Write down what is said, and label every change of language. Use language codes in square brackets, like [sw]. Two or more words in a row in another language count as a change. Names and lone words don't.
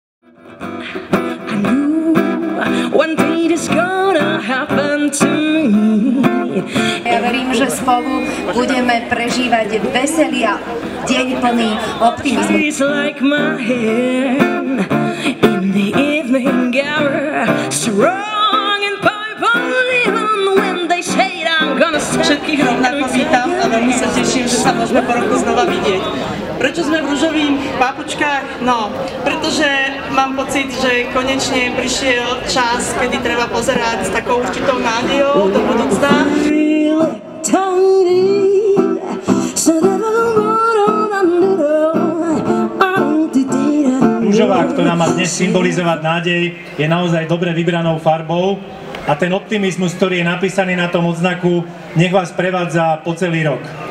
[en] I knew one day this gonna happen to me. [sk] Ja verím, že spolu budeme prežívať veselý a deň plný optimizmu. [en] It's like my hand in the evening hour, strong and powerful even when they say I'm gonna stop. [sk] Všetkých rovnako vítam a veľmi sa teším, že sa môžeme po roku znova vidieť. Prečo sme v ružových papučkách? No, pretože mám pocit, že konečne prišiel čas, kedy treba pozerať s takou určitou nádejou do budúcna. Ružová, ktorá má dnes symbolizovať nádej, je naozaj dobre vybranou farbou a ten optimizmus, ktorý je napísaný na tom odznaku, nech vás prevádza po celý rok.